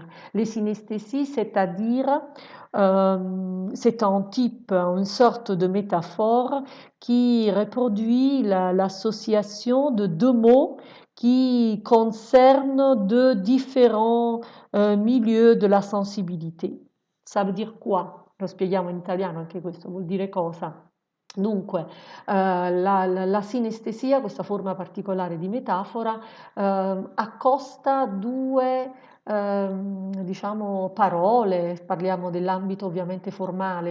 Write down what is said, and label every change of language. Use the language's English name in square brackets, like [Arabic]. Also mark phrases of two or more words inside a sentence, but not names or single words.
[French] Les synesthésies, c'est-à-dire c'est un type, une sorte de métaphore qui reproduit l'association de deux mots qui concernent de différents milieu [Italian] della sensibilità. [French] Ça veut dire quoi? [Italian] Lo spieghiamo in italiano anche questo, vuol dire cosa? Dunque, la sinestesia, questa forma particolare di metafora, accosta due diciamo parole, parliamo dell'ambito ovviamente formale,